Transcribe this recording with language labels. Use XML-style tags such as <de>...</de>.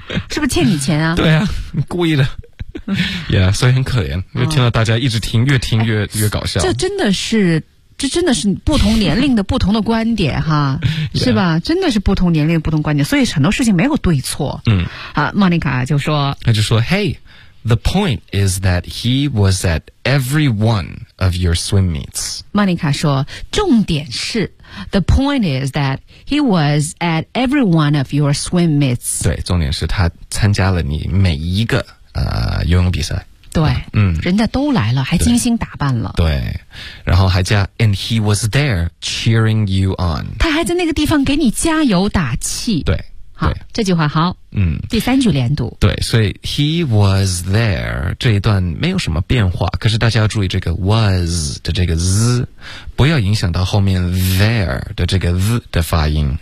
<zh>是不是欠你钱啊？对啊，故意的。 Yeah， 所以很可怜，就听到大家一直听，越听越搞笑。这真的是不同年龄的不同的观点哈，是吧？ Yeah. 真的是不同年龄的不同观点，所以很多事情没有对错。嗯，啊，莫妮卡就说，他就说 ，Hey。</zh> <en>The point is that he was at every one of your swim meets.</en> <zh>Monica 说，重点是 ，</zh> <en>the point is that he was at every one of your swim meets.</en> <zh>对，重点是他参加了你每一个游泳比赛。对，嗯，人家都来了，还精心打扮了。对，然后还加 ，</zh> <en>and he was there cheering you on.</en> <zh>他还在那个地方给你加油打气。对。好，这句话好。嗯，第三句连读。对，所以 he was there 这一段没有什么变化，可是大家要注意这个 was 的这个 z， 不要影响到后面 there 的这个 z 的发音。</zh>